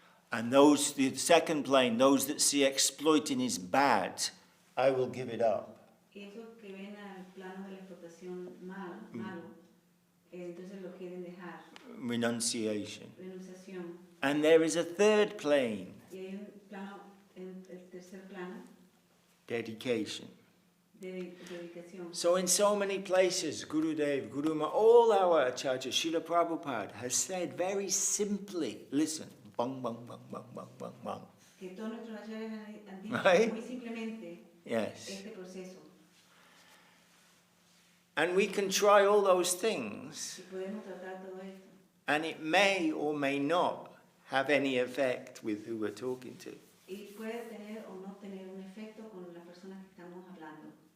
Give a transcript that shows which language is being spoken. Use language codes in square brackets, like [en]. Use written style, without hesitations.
[en] And those, the second plane, those that see exploiting is bad, I will give it up. [es] Y esos que ven al plano de la explotación malo, entonces lo quieren dejar. [en] Renunciation. [es] Renunciación. [en] And there is a third plane, [es] Y hay un plano, el tercer plano, [en] dedication. [es] de dedicación. [en] So in so many places, Gurudev, Guru Ma, all our acharyas, Srila Prabhupada has said very simply, listen, bang, bang, bang, bang, bang, bang, bang. [es] Que todos nuestros acharyas han dicho [en] Right? [es] muy simplemente [en] Yes. [es] este proceso. [en] And we can try all those things, [es] Y podemos tratar todo esto. [en] and it may or may not have any effect with who we're talking to. [es] Y puede tener o no tener un efecto con las personas que estamos hablando.